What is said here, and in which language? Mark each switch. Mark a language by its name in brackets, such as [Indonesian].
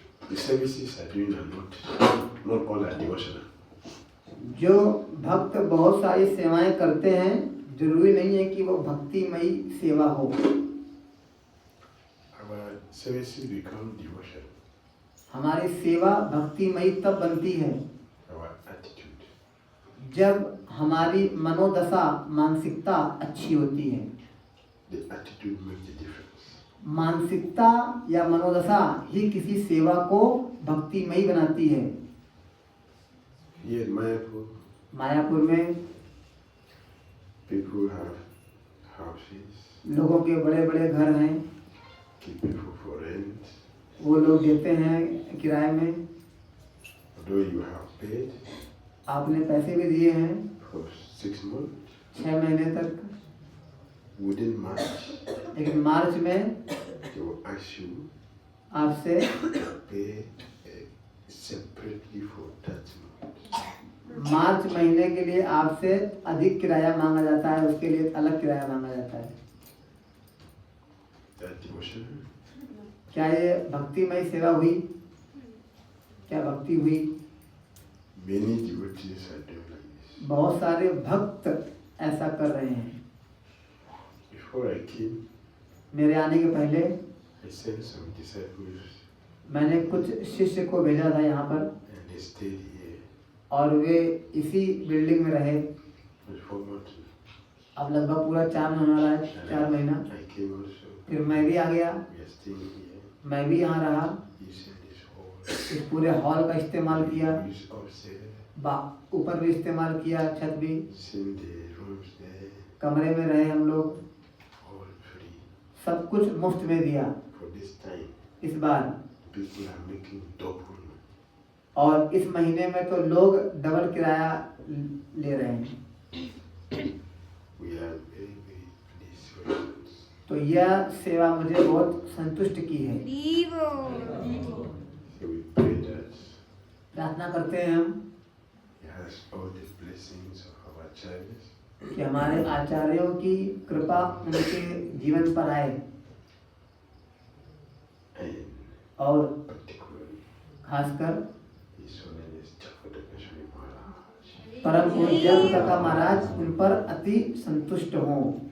[English] The services are doing not all are devotional. [Hindi] जो भक्त बहुत सारी सेवाएं करते हैं, जरूरी नहीं है कि वो भक्तिमयी सेवा हो। [English] Our services become devotional. [Hindi] हमारी सेवा भक्तिमयी तब बनती है [English] Our attitude. [Hindi] जब हमारी मनोदशा, मानसिकता अच्छी होती है। [English] The attitude makes the difference. [Hindi] मानसिकता या मनोदशा ही किसी सेवा को भक्तिमयी बनाती है। [English] Here in Mayapur, [Hindi] मायापुर में [English] people have houses, [Hindi] लोगों के बड़े बड़े घर हैं, [English] give people for rent. [Hindi] वो लोग देते हैं किराए में। [English] Although you have paid [Hindi] आपने पैसे भी दिए हैं [English] for 6 months, [Hindi] 6 महीने तक, [English] within March, [Hindi] लेकिन मार्च में [English] they will ask you [Hindi] आपसे [English] to pay separately for that month. [Hindi] मार्च महीने के लिए आपसे अधिक किराया मांगा जाता है, उसके लिए अलग किराया मांगा जाता है। [English] That devotion, [Hindi] क्या ये भक्तिमय सेवा हुई? क्या भक्ति हुई? [English] many devotees are doing like this. [Hindi] बहुत सारे भक्त ऐसा कर रहे हैं। [English] Before I came, [Hindi] मेरे आने के पहले [English] I sent some disciples [Hindi] मैंने कुछ शिष्य को भेजा था यहाँ पर, [English] and they stayed here [Hindi] और वे इसी बिल्डिंग में रहे। [English] for 4 months. [Hindi] अब लगभग पूरा 4 महीना रहा है, 4 महीना। [English] I came also. [Hindi] फिर मैं भी आ गया, [English] We are staying here. [Hindi] मैं भी यहाँ रहा, [English] Using this hall. [Hindi] इस पूरे हॉल का इस्तेमाल किया, [English] Use upstairs. [Hindi] ऊपर भी इस्तेमाल किया, छत भी। [English] Using the rooms there. [Hindi] कमरे में रहे हम लोग, [English] All free. [Hindi] सब कुछ मुफ्त में दिया। [English] For this time, [Hindi] इस बार [English] people are making double. [Hindi] और इस महीने में तो लोग डबल किराया ले रहे हैं। [English] We are very, very pleased with it. [Hindi] तो यह सेवा मुझे बहुत संतुष्ट की है। [English] So we pray that [Hindi] प्रार्थना करते हैं हम [English] He has all the blessings of our acharyas [Hindi] कि हमारे आचार्यों की कृपा उनके जीवन पर आए, [English] and [Hindi] और [English] particularly [Hindi] खासकर [English] His Holiness Chakravarti Maharaj. [Hindi] परम पूज्य काका महाराज उन पर अति संतुष्ट हों।